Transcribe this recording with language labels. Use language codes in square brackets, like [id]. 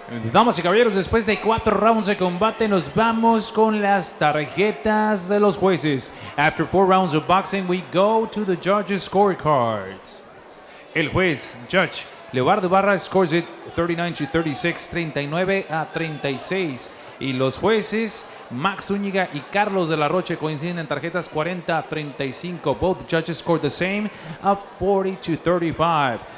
[es] Damas y caballeros, después de 4 rounds de combate, nos vamos con las tarjetas de los jueces. [en] After 4 rounds of boxing, we go to the judges' scorecards. [es] El juez, [en] Judge Leobardo Barra, scores it 39-36, 39-36. [es] Y los jueces, Max Zúñiga y Carlos de la Roche, coinciden en tarjetas 40-35. [en] Both judges scored the same, up 40-35.